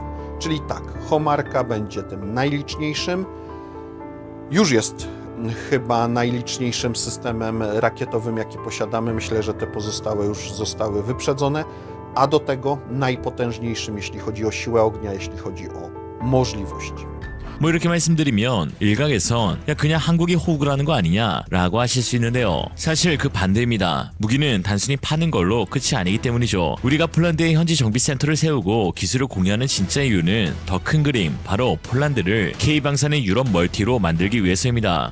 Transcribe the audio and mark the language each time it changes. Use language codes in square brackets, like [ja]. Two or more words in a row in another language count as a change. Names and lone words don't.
[pl] Czyli tak, Homarka będzie tym najliczniejszym, już jest chyba najliczniejszym systemem rakietowym, jaki posiadamy. Myślę, że te pozostałe już zostały wyprzedzone, a do tego najpotężniejszym, jeśli chodzi o siłę ognia, jeśli chodzi o możliwości. [ko] 뭐 이렇게 말씀드리면 일각에선 야 그냥 한국이 호구를 하는 거 아니냐라고 하실 수 있는데요. 사실 그 반대입니다. 무기는 단순히 파는 걸로 끝이 아니기 때문이죠. 우리가 폴란드에 현지 정비센터를 세우고 기술을 공유하는 진짜 이유는 더 큰 그림, 바로 폴란드를 K방산의 유럽 멀티로 만들기 위해서입니다.